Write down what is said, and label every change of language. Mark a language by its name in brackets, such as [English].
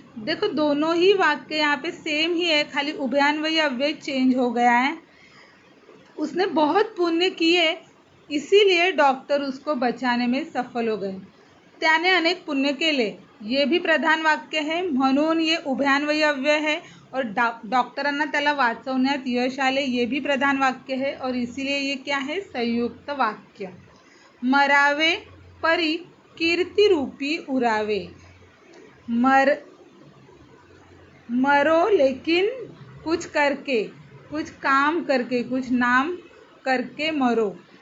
[Hindi] देखो दोनों ही वाक्य यहाँ पे सेम ही है, खाली उभयान्वयी अव्यय चेंज हो गया है। उसने बहुत पुण्य किए इसीलिए डॉक्टर उसको बचाने में सफल हो गए. [Marathi] त्याने अनेक पुण्य केले. [Hindi] ये भी प्रधान वाक्य है, म्हणून ये उभयान्वयी अव्यय है. और [Marathi] डॉक्टरांना त्याला वाचवण्यात यश आले, [Hindi] ये भी प्रधान वाक्य है और इसीलिए ये क्या है, संयुक्त वाक्य. [Marathi] मरावे परी कीर्ति रूपी उरावे. [Hindi] मरो लेकिन कुछ करके, कुछ काम करके, कुछ नाम करके मरो.